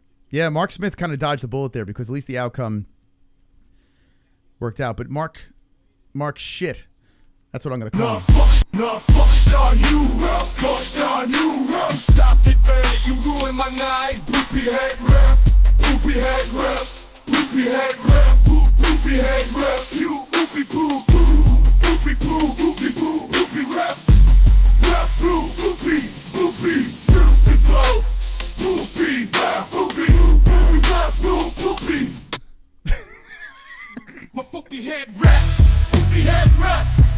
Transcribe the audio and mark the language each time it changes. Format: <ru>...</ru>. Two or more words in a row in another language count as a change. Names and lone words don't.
<en>Yeah, Mark Smith kind of dodged the bullet there because at least the outcome worked out. But Mark shit. That's what I'm going to call him. on you, pushed on you. You stopped it early, you ruined my night. Poopy head ref, poopy head ref, poopy head ref, poopy head ref. You poopy poo poo, poopy poo, poopy poo, poopy ref, ref poo, poopy, poopy, poopy blow, poopy ref, poopy, poopy ref, poopy. My poopy head ref, poopy head ref.</en>